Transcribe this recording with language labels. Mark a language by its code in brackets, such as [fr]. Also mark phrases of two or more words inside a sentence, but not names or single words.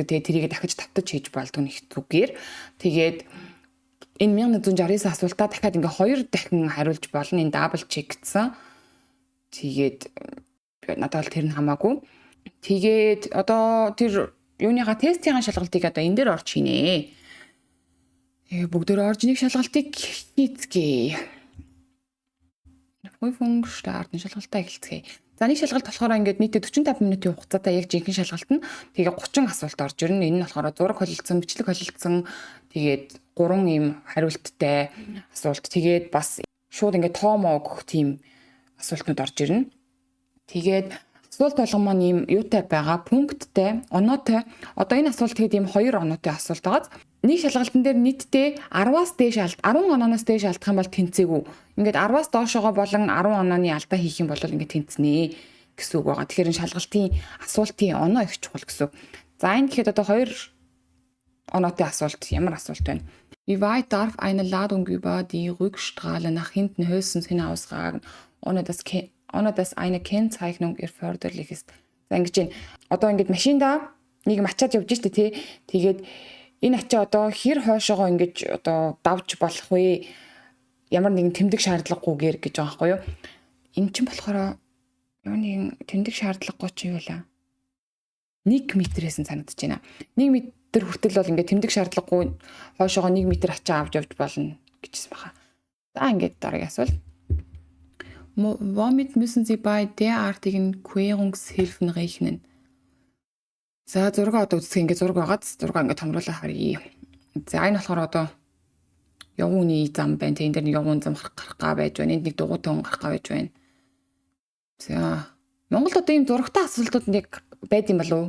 [mn] Тэгээ тэрийг дахиж тавтаж хийж болдог нэг зүгээр. Тэгээд энэ 1169 асуултаа дахиад ингээ 2 дахин хариулж болно. Энэ [en] double checked. [mn] Тэгээд надад бол тэр нь хамаагүй. Тэгээд одоо тэр юуныхаа тестийн шалгалтыг одоо энэ дээр орж хийнэ. Бүгдөө орж нэг шалгалтыг хийцгээе. [de] Prüfung starten [mn] шалгалтаа эхэлцгээе. За нэг шалгалт болохоор ингээд нийтдээ 45 минутын хугацаатай яг жинхэнэ шалгалт нь тэгээ 30 асуулт орж ирнэ. Энэ нь болохоор зураг холилдсон, бичлэг холилдсон, тэгээд 3 ийм хариулттай асуулт. Тэгээд бас шууд ингээд тоомоо өгөх тийм асуултнууд орж ирнэ. Тэгээд асуулт болгон маань ийм юутай байгаа, пункттай, оноотой. Одоо энэ асуулт тэгээд ийм 2 оноотой асуулт байгаа. Нэг шалгалтын дээр нийтдээ 10-аас дээш 10 онооноос дээш алдах юм бол тэнцээгүй. Ингээд 10-аас доошогоо болон 10 онооны алдаа хийх юм бол ингээд тэнцэнэ гэсэн үг байгаа. Тэгэхээр энэ шалгалтын асуултын оноо их чухал гэсэн. За энэ гэхэд одоо 2 оноотой асуулт. Ямар асуулт байна? [de] Wie weit darf eine Ladung über die Rückstrahle nach hinten höchstens hinausragen, ohne dass eine Kennzeichnung erforderlich ist? [mn] За ингэж байна. Одоо ингэж машинда нэг ачаад явж штэ тий. Тэгээд энэ ачаа одоо хэр хойшоогоо ингэж одоо давж болох вэ? Ямар нэгэн тэмдэг шаардлагагүйгээр гэж байгаа байхгүй юу? Энэ чинь болохоор ямар нэгэн тэмдэг шаардлагагүй ч юм байна. 1 метрээс нь санагдаж байна. 1 метр хүртэл бол ингээд тэмдэг шаардлагагүй хойшоогоо 1 метр ачаа авч явж болно гэжсэн баха. За ингээд дараагийн асуулт. [de] Womit müssen Sie bei derartigen Querungshilfen rechnen? [mn] За зураг одоо үзэх ингээд зураг байгаад зураг ингээд томруулаа харъя. За энэ болохоор одоо явууны зам байна. Тэ энэ дэр нэг явуун зам гарах га байж байна. Энд нэг дугуйтай хүн гарах га байж байна. За Монголд одоо ийм зурагтай асуултууд нэг байд юм болов уу?